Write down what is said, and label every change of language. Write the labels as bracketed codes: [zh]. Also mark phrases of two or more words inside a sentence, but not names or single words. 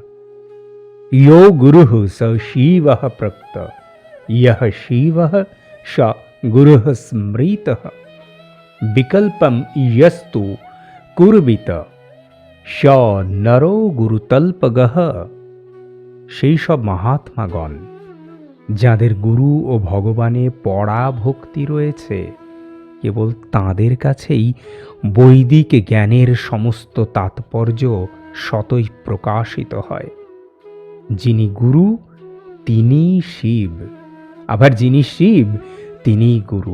[sa] यो गुरुः स शिवः प्रक्त यः शिवः स गुरुः स्मृतः। विकल्पं यस्तु कुर्वित स नरो गुरुतल्पगः। [bn] সেই সব মহাত্মাগণ যাদের গুরু ও ভগবানে পড়া ভক্তি রয়েছে, কেবল তাঁদের কাছেই বৈদিক জ্ঞানের সমস্ত তাৎপর্য সতই প্রকাশিত হয়। যিনি গুরু তিনি শিব, আবার যিনি শিব তিনি গুরু।